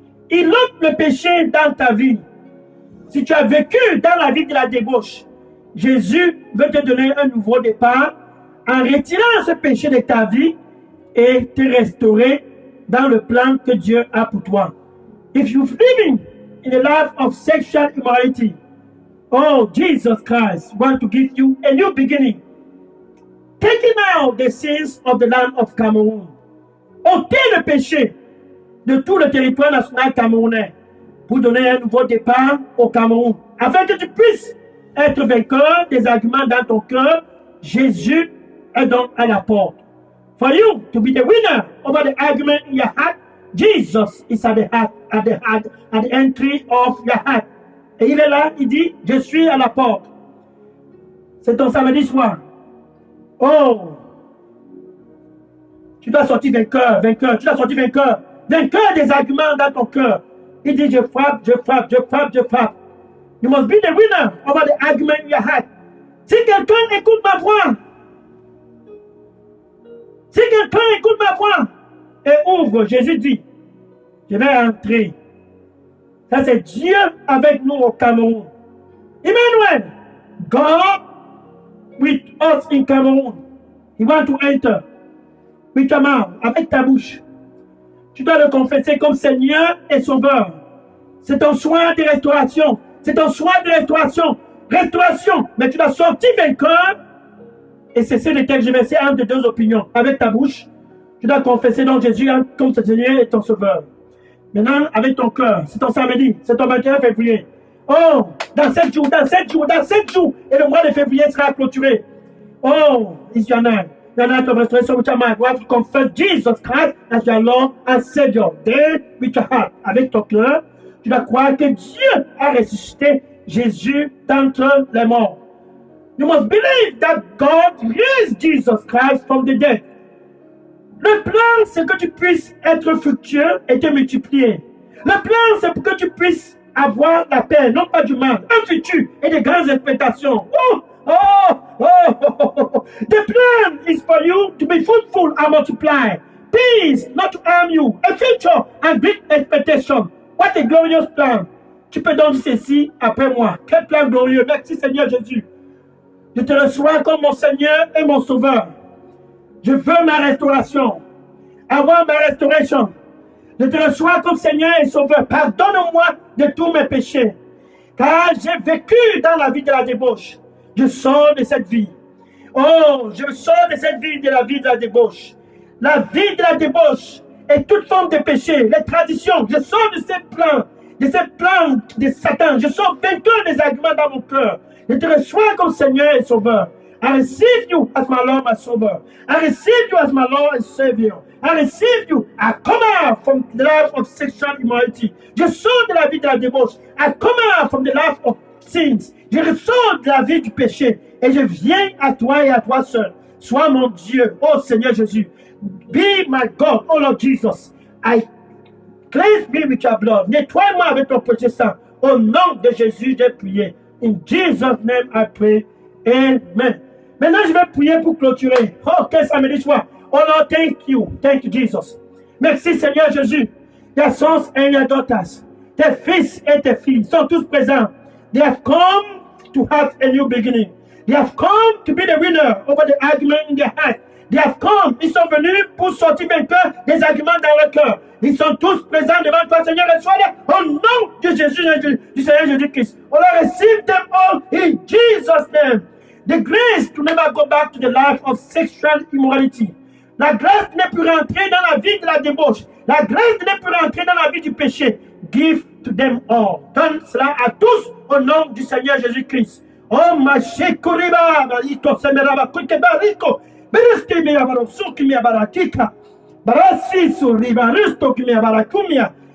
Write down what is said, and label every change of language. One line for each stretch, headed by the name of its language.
French: Il ôte le péché dans ta vie. Si tu as vécu dans la vie de la débauche, Jésus veut te donner un nouveau départ en retirant ce péché de ta vie et te restaurer dans le plan que Dieu a pour toi.
English: If you're living in a life of sexual immorality, oh, Jesus Christ wants to give you a new beginning. Taking out the sins of the land of Cameroon.
French: Ôtez le péché de tout le territoire national camerounais pour donner un nouveau départ au Cameroun. Afin que tu puisses être vainqueur des arguments dans ton cœur, Jésus est donc à la porte.
English: For you to be the winner over the argument in your heart, Jesus is at the entry of your heart.
French: Et il est là, il dit, je suis à la porte. C'est ton samedi soir. Oh, tu dois sortir vainqueur, vainqueur, tu dois sortir vainqueur. Vainqueur des arguments dans ton cœur. Il dit, je frappe, je frappe, je frappe, je frappe.
English: You must be the winner over the argument in your heart.
French: Si quelqu'un écoute ma voix, Si quelqu'un écoute ma voix et ouvre, Jésus dit, je vais entrer. Ça, c'est Dieu avec nous au Cameroun.
English: Emmanuel, God with us in Cameroun. He want to enter.
French: With ta main, avec ta bouche. Tu dois le confesser comme Seigneur et Sauveur. C'est ton soin de restauration. C'est ton soin de restauration. Restauration. Mais tu dois sortir vainqueur et cesser de tergiverser entre deux opinions. Avec ta bouche, tu dois confesser donc Jésus comme ton Seigneur et ton Sauveur. Maintenant, avec ton cœur, c'est ton samedi, c'est ton 21 février. Oh, dans 7 jours, et le mois de février sera clôturé.
English: Oh,
French: il y en a
English: to restoration with your mind. You have to confess Jesus Christ as your Lord and Savior. Then, with your heart,
French: avec ton cœur, tu dois croire que Dieu a ressuscité Jésus d'entre les morts.
English: You must believe that God raised Jesus Christ from the dead.
French: Le plan, c'est que tu puisses être fructueux et te multiplier. Le plan, c'est pour que tu puisses avoir la paix, non pas du mal, un futur et de grandes expectations.
English: The plan is for you to be fruitful and multiply. Peace, not to harm you. A future and great expectation. What a glorious plan.
French: Tu peux donc dire ceci après moi. Quel plan glorieux. Merci Seigneur Jésus. Je te reçois comme mon Seigneur et mon Sauveur. Je veux ma restauration.
English: I want my restoration.
French: Je te reçois comme Seigneur et Sauveur. Pardonne-moi de tous mes péchés. Car j'ai vécu dans la vie de la débauche. Je sors de cette vie. Oh, je sors de cette vie de la vie de la débauche. La vie de la débauche et toute forme de péché, les traditions. Je sors de ces plans de Satan. Je sors vainqueur des arguments dans mon cœur. Je te reçois comme Seigneur et Sauveur.
English: I receive you as my Lord, my Savior. I receive you as my Lord and Savior. I receive you. I come out from the life of sexual immorality.
French: Je sors de la vie de la débauche.
English: I come out from the life of sins.
French: Je ressors de la vie du péché. Et je viens à toi et à toi seul. Sois mon Dieu, oh Seigneur Jésus.
English: Be my God, oh Lord Jesus. I cleanse me with your blood.
French: Nettoie-moi avec ton précieux sang. Au nom de Jésus, j'ai prié.
English: In Jesus' name I pray.
French: Amen. Maintenant, je vais prier pour clôturer. Oh, quel samedi soir.
English: Oh Lord, thank you. Thank you, Jesus.
French: Merci, Seigneur Jésus.
English: Your sons and your daughters,
French: tes fils et tes filles sont tous présents.
English: They have come to have a new beginning. They have come to be the winner over the argument in their heart. They have come.
French: Ils sont venus pour sortir vainqueurs des arguments dans leur cœur. Ils sont tous présents devant toi, Seigneur. Reçois-les au nom de Jésus, du Seigneur Jésus-Christ.
English: Oh Lord, receive them all in Jesus' name. The grace to never go back to the life of sexual immorality.
French: La grâce de ne plus rentrer dans la vie de la débauche. La grâce de ne plus rentrer dans la vie du péché.
English: Give to them all.
French: Donne cela à tous au nom du Seigneur Jésus-Christ. Oh, ma chekoriba, barito semeraba, kukebariko, beristi mi abarosuki mi abarakika, barasi suriba, risto ki mi abarakumia.